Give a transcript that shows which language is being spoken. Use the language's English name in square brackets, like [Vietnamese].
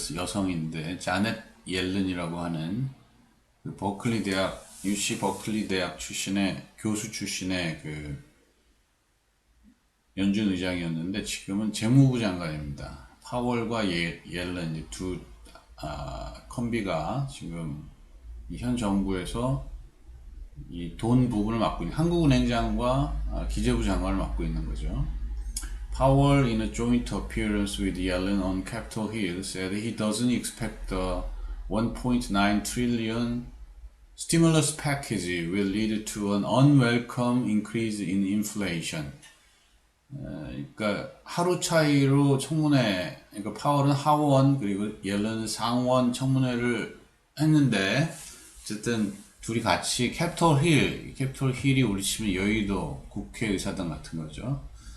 [Korean] 여성인데 자넷 옐렌이라고 하는 그 버클리 대학 UC 버클리 대학 출신의 교수 출신의 그 연준 의장이었는데 지금은 재무부 장관입니다. 파월과 옐렌 두 컴비가 지금 현 정부에서 이 돈 부분을 맡고 있는 한국은행장과 기재부 장관을 맡고 있는 거죠. [English] Powell, in a joint appearance with Yellen on Capitol Hill, said he doesn't expect the 1.9 trillion stimulus package will lead to an unwelcome increase in inflation. [Korean] 그러니까 하루 차이로 청문회, 그러니까 파월은 하원 그리고 옐런은 상원 청문회를 했는데 어쨌든 둘이 같이 캐피톨 힐이 우리 치면 여의도 국회의사당 같은 거죠.